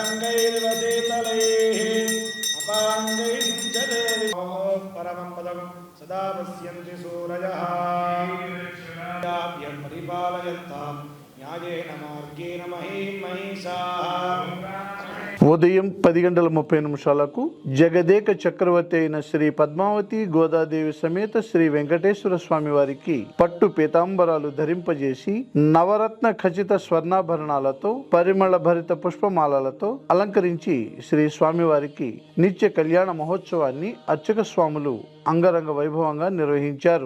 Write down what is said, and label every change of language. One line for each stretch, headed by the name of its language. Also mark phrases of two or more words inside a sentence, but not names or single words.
Sanskrit: పరమం పదం सदा पश्यन्ति सूरयः परिपालयन्तां न्यायेन मार्गेण महीषाः.
Telugu: ఉదయం 10:30 జగదేక చక్రవర్తి అయిన శ్రీ పద్మావతి గోదాదేవి సమేత శ్రీ వెంకటేశ్వర స్వామి వారికి పట్టు పీతాంబరాలు ధరింపజేసి నవరత్న ఖచిత స్వర్ణాభరణాలతో పరిమళ భరిత పుష్పమాలలతో అలంకరించి శ్రీ స్వామివారికి నిత్య కళ్యాణ మహోత్సవాన్ని అర్చక స్వాములు అంగరంగ వైభవంగా నిర్వహించారు.